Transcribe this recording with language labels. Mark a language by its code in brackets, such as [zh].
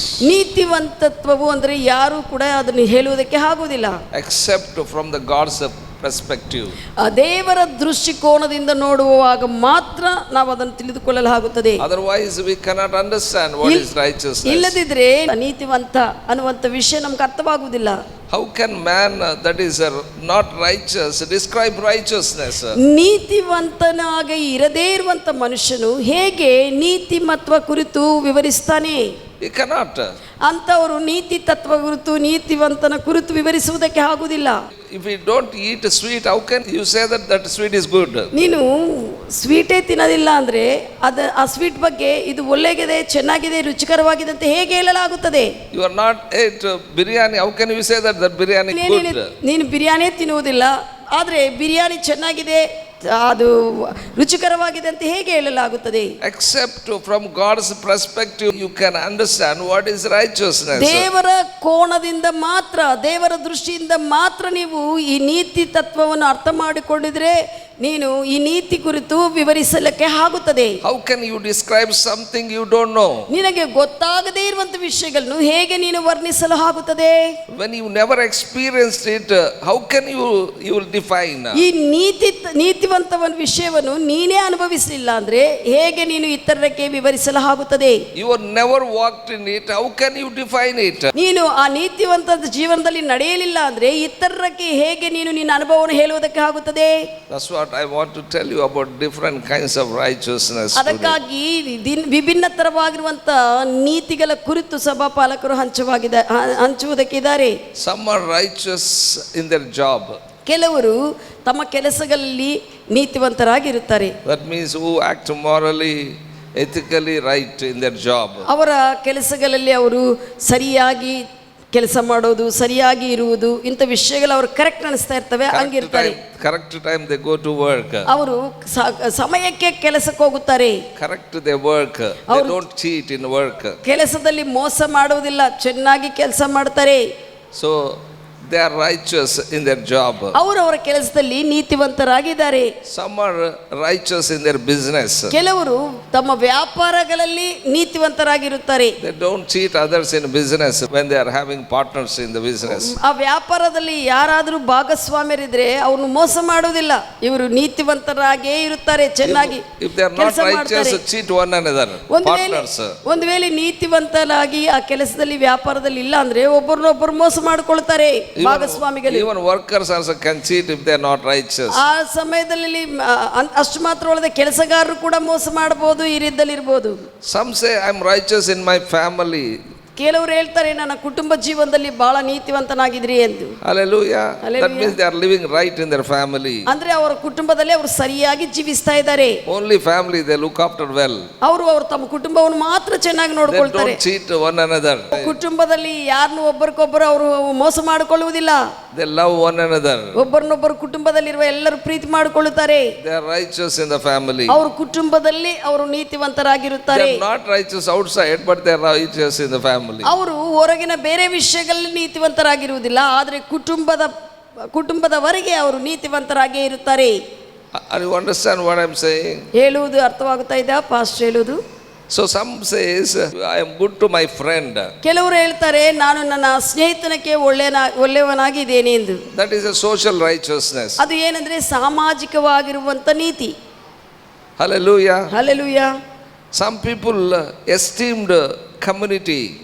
[kn] ನೀತಿವಂತತ್ವವು ಅಂದರೆ ಯಾರು ಕೂಡ ಅದನ್ನು ಹೇಳುವುದಕ್ಕೆ ಆಗುವುದಿಲ್ಲ, [en] Except from the God's perspective. [kn] ದೇವರ ದೃಷ್ಟಿಕೋನದಿಂದ ನೋಡುವಾಗ ಮಾತ್ರ ನಾವು ಅದನ್ನು ತಿಳಿದುಕೊಳ್ಳಲು ಆಗುತ್ತದೆ. [en] Otherwise we cannot understand what is righteousness. [kn] ಇಲ್ಲದಿದ್ರೆ ನೀತಿವಂತ ಅನ್ನುವಂಥ ವಿಷಯ ನಮ್ಗೆ ಅರ್ಥವಾಗುವುದಿಲ್ಲ. [en] How can man that is not righteous describe righteousness? [kn] ನೀತಿವಂತನಾಗಿ ಇರದೇ ಇರುವಂತ ಮನುಷ್ಯನು ಹೇಗೆ ನೀತಿಮತ್ವ ಕುರಿತು ವಿವರಿಸ್ತಾನೆ? [en] He cannot. [kn] ಅಂತವರು ನೀತಿ ತತ್ವ ಕುರಿತು, ನೀತಿವಂತನ ಕುರಿತು ವಿವರಿಸುವುದಕ್ಕೆ ಆಗುವುದಿಲ್ಲ. [en] If you don't eat sweet, how can you say that sweet is good? [kn] ನೀನು ಸ್ವೀಟೇ ತಿನ್ನೋದಿಲ್ಲ ಅಂದ್ರೆ ಆ ಸ್ವೀಟ್ ಬಗ್ಗೆ ಇದು ಒಳ್ಳೆಗಿದೆ, ಚೆನ್ನಾಗಿದೆ, ರುಚಿಕರವಾಗಿದೆ ಅಂತ ಹೇಗೆ ಹೇಳಲಾಗುತ್ತದೆ? [en] You are not ate biryani, how can you say that biryani is good? [kn] ನೀನು ಬಿರಿಯಾನಿ ತಿನ್ನುವುದಿಲ್ಲ, ಆದರೆ ಬಿರಿಯಾನಿ ಚೆನ್ನಾಗಿದೆ, ಅದು ರುಚಿಕರವಾಗಿದೆ ಅಂತ ಹೇಗೆ ಹೇಳಲಾಗುತ್ತದೆ? [en] Except from God's perspective you can understand what is righteousness. [kn] ದೇವರ ಕೋಣದಿಂದ ಮಾತ್ರ, ದೇವರ ದೃಷ್ಟಿಯಿಂದ ಮಾತ್ರ ನೀವು ಈ ನೀತಿ ತತ್ವವನ್ನು ಅರ್ಥ ಮಾಡಿಕೊಂಡಿದ್ರೆ ನೀನು ಈ ನೀತಿ ಕುರಿತು ವಿವರಿಸಲಿಕ್ಕೆ ಆಗುತ್ತದೆ. [en] How can you describe something you don't know? [kn] ನಿನಗೆ ಗೊತ್ತಾಗದೇ ಇರುವಂತ ವಿಷಯಗಳನ್ನು ಹೇಗೆ ನೀನು ವರ್ಣಿಸಲು ಆಗುತ್ತದೆ? [en] When you never experienced it, how can you will define? [kn] ಈ ನೀತಿವಂತವನ ವಿಷಯವನ್ನು ನೀನೇ ಅನುಭವಿಸಲಿಲ್ಲ ಅಂದ್ರೆ ಹೇಗೆ ನೀನು ಇತರರಿಗೆ ವಿವರಿಸಲು ಆಗುತ್ತದೆ? [en] You have never walked in it, how can you define it? [kn] ನೀನು ಆ ನೀತಿವಂತ ಜೀವನದಲ್ಲಿ ನಡೆಯಲಿಲ್ಲ ಅಂದ್ರೆ ಇತರರಿಗೆ ಹೇಗೆ ನೀನು ನಿನ್ನ ಅನುಭವವನ್ನು ಹೇಳುವುದಕ್ಕೆ ಆಗುತ್ತದೆ? [en] That's what I want to tell you about different kinds of righteousness. [kn] ಅದಕ್ಕಾಗಿ ವಿಭಿನ್ನ ತರವಾಗಿರುವಂತ ನೀತಿಗಳ ಕುರಿತು ಸಭಾಪಾಲಕರು ಹಂಚುವುದಕ್ಕಿದ್ದಾರೆ. [en] Some are righteous in their job. [kn] ಕೆಲವರು ತಮ್ಮ ಕೆಲಸಗಳಲ್ಲಿ ನೀತಿವಂತರಾಗಿರುತ್ತಾರೆ. [en] That means who act morally, ethically right in their job. [kn] ಅವರ ಕೆಲಸಗಳಲ್ಲಿ ಅವರು ಸರಿಯಾಗಿ ಕೆಲಸ ಮಾಡೋದು, ಸರಿಯಾಗಿ ಇರುವುದು, ಇಂಥ ವಿಷಯಗಳು ಅವರು ಕರೆಕ್ಟ್ ಅನಿಸ್ತಾ ಇರ್ತವೆ, ಹಂಗಿರ್ತಾರೆ. [en] Correct time they go to work. [kn] ಅವರು ಸಮಯಕ್ಕೆ ಕೆಲಸಕ್ಕೆ ಹೋಗುತ್ತಾರೆ. [en] Correct their work. They don't cheat in work. [kn] ಕೆಲಸದಲ್ಲಿ ಮೋಸ ಮಾಡುವುದಿಲ್ಲ, ಚೆನ್ನಾಗಿ ಕೆಲಸ ಮಾಡ್ತಾರೆ. [en] So they are righteous in their job. [kn] ಅವರವರ ಕೆಲಸದಲ್ಲಿ ನೀತಿವಂತರಾಗಿದ್ದಾರೆ. [en] Some are righteous in their business. [kn] ಕೆಲವರು ತಮ್ಮ ವ್ಯಾಪಾರಗಳಲ್ಲಿ ನೀತಿವಂತರಾಗಿರುತ್ತಾರೆ. [en] They don't cheat others in business when they are having partners in the business. [kn] ಆ ವ್ಯಾಪಾರದಲ್ಲಿ ಯಾರಾದರೂ ಭಾಗಸ್ವಾಮ್ಯರಿದ್ರೆ ಅವ್ರನ್ನು ಮೋಸ ಮಾಡುವುದಿಲ್ಲ. ಇವರು ನೀತಿವಂತರಾಗೇ ಇರುತ್ತಾರೆ, ಚೆನ್ನಾಗಿ [en] If they are not righteous, cheat one another. Partners. [kn] ಒಂದು ವೇಳೆ ನೀತಿವಂತರಾಗಿ ಆ ಕೆಲಸದಲ್ಲಿ ವ್ಯಾಪಾರದಲ್ಲಿ ಇಲ್ಲ ಅಂದ್ರೆ ಒಬ್ಬರನ್ನೊಬ್ಬರು ಮೋಸ ಮಾಡಿಕೊಳ್ತಾರೆ ಭಾಗಸ್ವಾಮಿಗಳು. [en] Even workers also can cheat if they are not righteous. [kn] ಆ ಸಮಯದಲ್ಲಿ ಅಷ್ಟು ಮಾತ್ರ ಅಲ್ಲದೆ ಕೆಲಸಗಾರರು ಕೂಡ ಮೋಸ ಮಾಡಬಹುದು, ಈ ರೀತಿಯಲ್ಲಿ ಇರಬಹುದು. [en] Some say I am righteous in my family. [kn] ಕೆಲವರು ಹೇಳ್ತಾರೆ ನನ್ನ ಕುಟುಂಬ ಜೀವನದಲ್ಲಿ ಬಹಳ ನೀತಿವಂತನಾಗಿದ್ರಿ ಎಂದು. [en] Hallelujah. That means they are living right in their family. [kn] ಅಂದ್ರೆ ಅವರ ಕುಟುಂಬದಲ್ಲಿ ಅವರು ಸರಿಯಾಗಿ ಜೀವಿಸ್ತಾ ಇದ್ದಾರೆ. [en] Only family they look after well. [kn] ಅವರು ತಮ್ಮ ಕುಟುಂಬವನ್ನು ಮಾತ್ರ ಚೆನ್ನಾಗಿ ನೋಡಿಕೊಳ್ತಾರೆ. [en] They don't cheat one another. [kn] ಕುಟುಂಬದಲ್ಲಿ ಯಾರನ್ನು ಒಬ್ಬರಿಗೊಬ್ಬರು ಅವರು ಮೋಸ ಮಾಡಿಕೊಳ್ಳುವುದಿಲ್ಲ. [en] They love one another. [kn] ಒಬ್ಬರನ್ನೊಬ್ಬರು ಕುಟುಂಬದಲ್ಲಿರುವ ಎಲ್ಲರೂ ಪ್ರೀತಿ ಮಾಡಿಕೊಳ್ಳುತ್ತಾರೆ. [en] They are righteous in the family. [kn] ಅವರು ಕುಟುಂಬದಲ್ಲಿ ಅವರು ನೀತಿವಂತರಾಗಿರುತ್ತಾರೆ. [en] They are not righteous outside, but they are righteous in the family. [kn] ಅವರು ಹೊರಗಿನ ಬೇರೆ ವಿಷಯಗಳಲ್ಲಿ ನೀತಿವಂತರಾಗಿರುವುದಿಲ್ಲ, ಆದರೆ ಕುಟುಂಬದವರೆಗೆ ಅವರು ನೀತಿವಂತರಾಗೇ ಇರುತ್ತಾರೆ. [en] Are you understand what I am saying? [kn] ಹೇಳುವುದು ಅರ್ಥವಾಗುತ್ತಾ ಇದೆಯಾ ಪಾಸ್ಟರ್? ಹೇಳುವುದು [en] So some says, I am good to my friend. [kn] ಕೆಲವರು ಹೇಳ್ತಾರೆ ನಾನು ನನ್ನ ಸ್ನೇಹಿತನಕ್ಕೆ ಒಳ್ಳೆಯವನಾಗಿದ್ದೇನೆ ಎಂದು. [en] That is a social righteousness. [kn] ಅದು ಏನಂದ್ರೆ ಸಾಮಾಜಿಕವಾಗಿರುವಂತ ನೀತಿ. [en] Hallelujah. [kn] Hallelujah. [en] Some people esteemed community.